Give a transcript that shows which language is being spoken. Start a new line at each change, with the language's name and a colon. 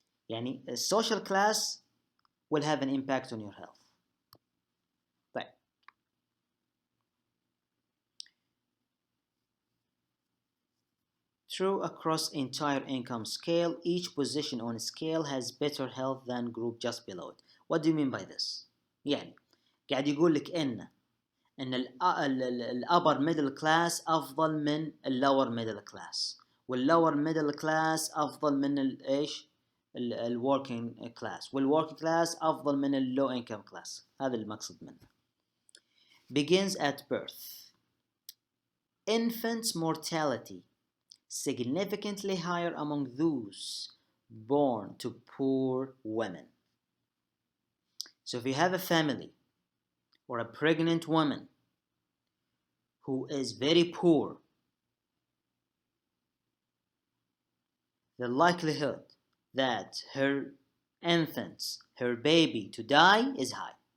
English: يعني a social class will have an impact on your health.
Arabic: طيب.
English: True across entire income scale, each position on a scale has better health than group just below it. What do you mean by this?
Arabic: يعني قاعد يقول لك ان الابر ميدل كلاس افضل من اللور ميدل كلاس، واللور ميدل كلاس افضل من ايش؟ الوركينج كلاس، والوركينج كلاس افضل من اللو انكم كلاس. هذا المقصود منه.
English: Begins at birth. Infant mortality significantly higher among those born to poor women. So if you have a family or a pregnant woman who is very poor, the likelihood that her infants, her baby to die is high.